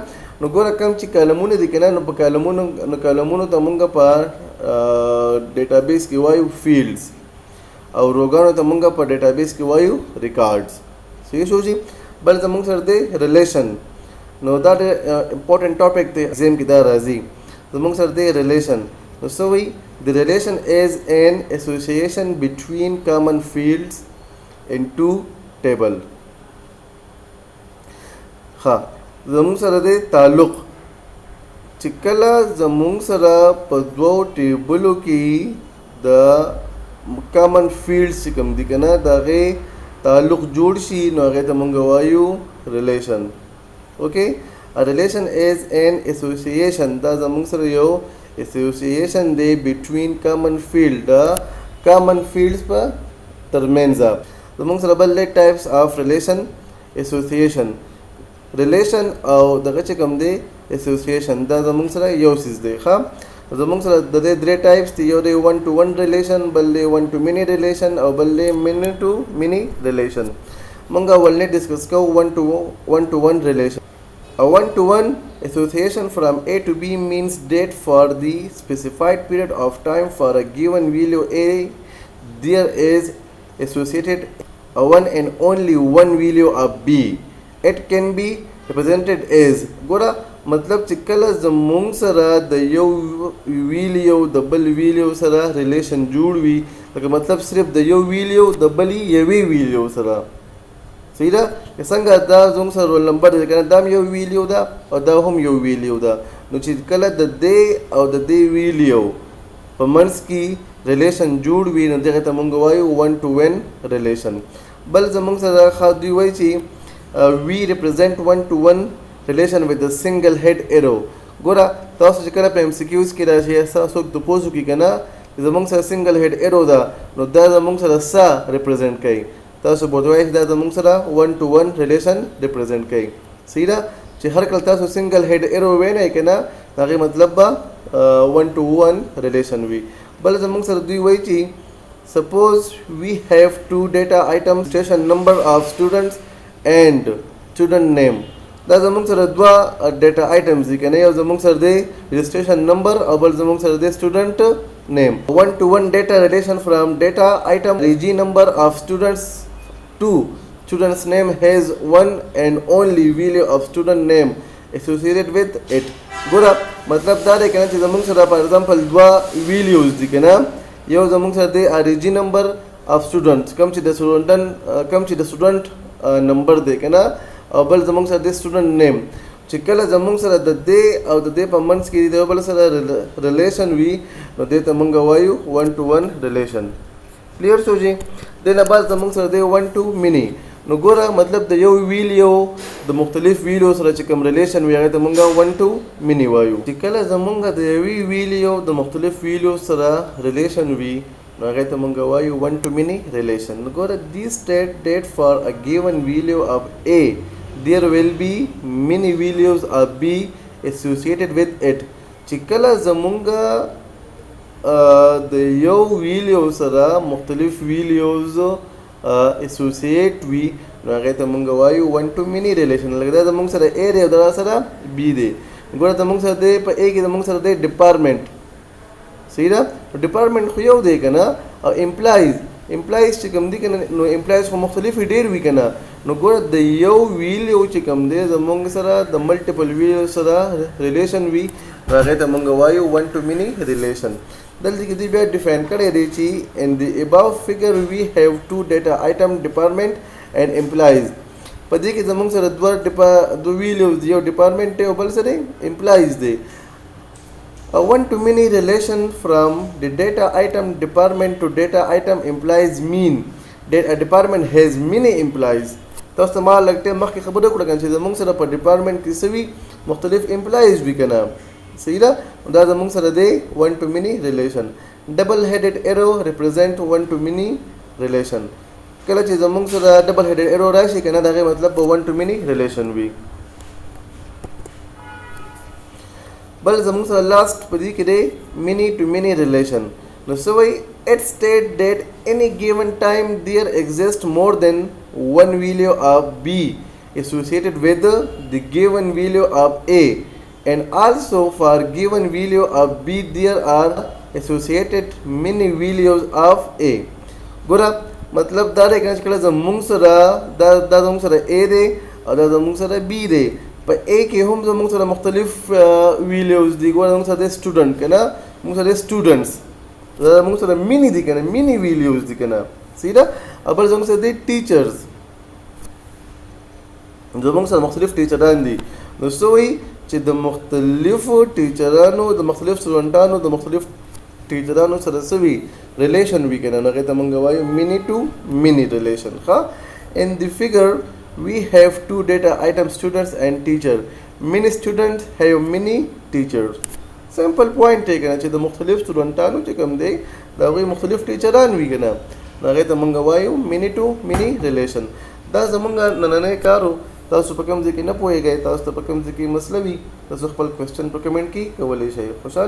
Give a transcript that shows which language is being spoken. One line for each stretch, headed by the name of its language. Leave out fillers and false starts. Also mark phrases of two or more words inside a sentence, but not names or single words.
Pashto: نو ګوره کم چې کالمونه دي که نه، نو په کالمونو ته مونږ په ډیټابیس کې وایو فیلډز، او روګانو ته مونږ په ډیټابیس کې وایو ریکارډز. صحیح شو جي. بل زمونږ سره دی ریلیشن. نو دا ډېر
English: important topic
Pashto: دی، ایگزام کې دا راځي. زمونږ سره دی ریلیشن. نو څه وایي؟
English: The relation is an association between common fields in two table.
Pashto: ها زمونږ سره دی تعلق. چې کله زمونږ سره په دوو ټیبلو کې د
English: common fields
Pashto: چې کوم دي که نه، د هغې تعلق جوړ شي، نو هغې ته مونږ وایو ریلیشن. اوکې.
English: A relation is an association.
Pashto: دا زمونږ سره یو association دی
English: between common field. common fields
Pashto: په ترمنځ. زمونږ سره بل
English: types of relation association.
Pashto: relation او دغه چې کوم دی association، دا زمونږ سره یو څیز دی. ښه زمونږ سره د دې درې ټایپس دي. یو دی
English: 1 to 1 relation،
Pashto: بل دی
English: 1 to many relation،
Pashto: او بل دی
English: many to many relation.
Pashto: مونږ ولنې ډسکس کوو
English: 1 to 1 relation. A 1 to 1 association from A to B means that for the specified period of time for a given value A, there is associated a one and only one value of B. It can be represented as.
Pashto: ګوره مطلب چې کله زمونږ سره د یو ویلیو د بل ویلیو سره ریلیشن جوړ وي، لکه مطلب صرف د یو ویلیو د بلې یوې ویلیو سره. صحیح ده. که څنګه دا زموږ سره
English: roll number
Pashto: دی که نه، دا هم یو ویلیو ده او دا هم یو ویلیو ده. نو چې کله د دې او د دې ویلیو په منځ کې ریلیشن جوړ وي، نو دغې ته مونږ وایو
English: 1 to 1 relation.
Pashto: بل زمونږ سره دوی وایي چې
English: we represent 1 to 1 relation with a single head arrow.
Pashto: ګوره تاسو چې کله په MCQs کې راشي، څوک تپوس وکړي که نه زمونږ سره
English: single head arrow
Pashto: ده، نو دا زمونږ سره څه ریپرزینټ کوي؟ تاسو به وایئ دا زمونږ سره
English: 1 to 1 relation represent
Pashto: کوي. صحیح ده. چې هر کله تاسو
English: single head arrow
Pashto: وینئ که نه، هغې مطلب به
English: 1 to 1 relation
Pashto: وي. بل زمونږ سره دوی وایي چې
English: suppose we have two data items, registration number of students and student name.
Pashto: دا زمونږ سره دوه
English: data items
Pashto: دي که نه، یو زمونږ سره دی
English: registration number
Pashto: او بل زمونږ سره دی
English: student name. 1 to 1 data relation from data item reg number of students to student's name has one and only value of student name associated with it.
Pashto: ګوره مطلب دا دی که نه چې زمونږ سره
English: for example
Pashto: دوه ویلیوز دي که نه، یو زمونږ سره دی
English: reg number of students
Pashto: کوم چې د
English: student number
Pashto: دی که نه، او بل زمونږ سره دی
English: student name.
Pashto: چې کله زمونږ سره د دې او د دې په منځ کې د یو بل سره ریلیشن وي، نو دې ته مونږ وایو
English: 1 to 1 relation.
Pashto: کلیر شو جي. دې نه بعد زمونږ سره دی
English: 1 to many.
Pashto: نو ګوره مطلب د یو ویلیو د مختلف ویلیو سره چې کوم ریلیشن وي، هغې ته مونږ
English: 1 to many
Pashto: وایو. چې کله زمونږ د یوې ویلیو د مختلف ویلیو سره ریلیشن وي، نو هغې ته مونږ وایو
English: 1 to many relation.
Pashto: نو ګوره
English: these state that for a given value of A there will be many values of B associated with it.
Pashto: چې کله زمونږ د یو ویلیو سره مختلف ویلیوز اسوسییټ وي، نو هغې ته مونږ وایو
English: 1 to many relation.
Pashto: لکه دا زمونږ سره A دی او دا سره B دی. ګوره زمونږ سره دی په A کې زمونږ سره دی ډپارټمنټ. صحیح ده. ډپارټمنټ خو یو دی که نه، او امپلایز چې کوم دي که نه، نو امپلایز خو مختلفې ډېر وي که نه. نو ګوره د یو ویلیو چې کوم دی زمونږ سره د
English: multiple value
Pashto: سره ریلیشن وي، نو هغې ته مونږ وایو
English: 1 to many relation.
Pashto: دلته کې دوی بیا ډیفاین کړی دی چې
English: in the above figure we have two data item department and employees.
Pashto: په دې کې زمونږ سره دوه ویلیوز دی، یو ډپارټمنټ دی او بل سره امپلایز دی.
English: A 1 to many relation from the data item department to data item employees mean that a department has many employees.
Pashto: تاسو ته ما لږ ټایم مخکې خبره وکړه چې زمونږ سره په ډپارټمنټ کې څه وي، مختلف امپلایز وي که نه. صحیح ده. دا زمونږ سره دی
English: 1 to many relation. double headed arrow represent 1 to many relation.
Pashto: کله چې زمونږ سره
English: double head arrow
Pashto: راشي کنه دا غي مطلب په
English: 1 to many relation
Pashto: وي. بل زمونږ سره لاست په دې کې دی
English: many to many relation. نو سوي it state that any given time there exists more than one value of b associated with the given value of a, and also for given value of b there are associated many values of a.
Pashto: ګوره مطلب دا دی چې کله زمونږ سره دا زمونږ سره a دی او دا زمونږ سره b دی. په a کې هم زمونږ سره مختلف ویلیوز دي. ګوره زمونږ سره د سټوډنټ کنه موږ سره سټوډنټس موږ سره مینی دي کنه
English: many values
Pashto: دي کنه صحیح ده. بل زموږ سره دي ټیچرز زموږ سره مختلف ټیچران دي. نو سوی چې د مختلفو ټیچرانو د مختلف سټوډنټانو د مختلف ټیچرانو سره سوي ریلیشن وی کنه هغه ته موږ وایو
English: many to many relation. ښه in the figure we have two data items students and teacher. many students have many teachers.
Pashto: سمپل پوینټ دی کنه چې د مختلف سټوډنټانو چې کوم دی دا غوي مختلف ټیچران وی کنه هغه ته مونږ وایو
English: many to many relation.
Pashto: دا زمونږ نننې کارو. تاسو په کوم ځای کې نه پوهیږئ تاسو ته په کوم ځای کې مسله وي تاسو خپل کوېسچن په کمنټ کې کولی شئ.